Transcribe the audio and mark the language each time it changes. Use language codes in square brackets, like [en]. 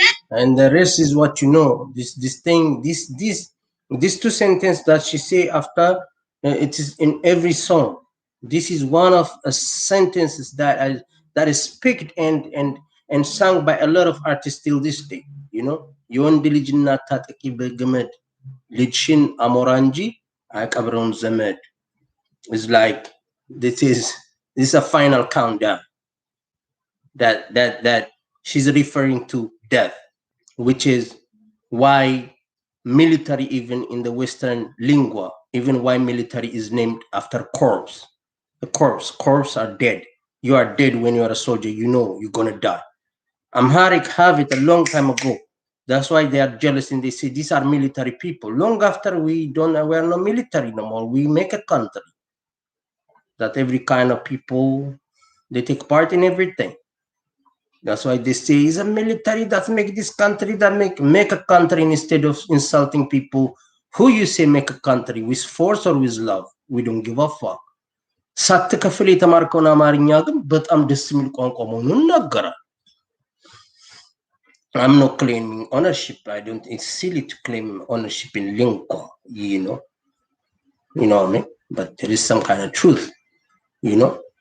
[en] And the rest is what you know. This thing, these two sentences that she say after, it is in every song. This is one of a sentences that is picked and sung by a lot of artists till this day. [am] You know, የወንድ ልጅና ታጠቂ በገመድ ልጅሽን አሞራ እንጂ አያቀብረውም ዘመድ. [en] It's like this is a final countdown that she's referring to death, which is why military, even in the Western lingua, even why military is named after corpse. The corpse are dead. You are dead when you are a soldier. You know you're gonna die. Amharic have it a long time ago. That's why they are jealous and they say these are military people. Long after we are not military no more. We make a country that every kind of people, they take part in everything. That's why they say it's a military that make this country, that make a country instead of insulting people. Who you say make a country, with force or with love? We don't give a fuck. [am] ሳትከፍል የተማርከውን አማርኛ ግን በጣም ደስ የሚል ቋንቋ መሆኑን ይናገራል። [en] I'm not claiming ownership. It's silly to claim ownership in lingua, you know what I mean? But there is some kind of truth, you know.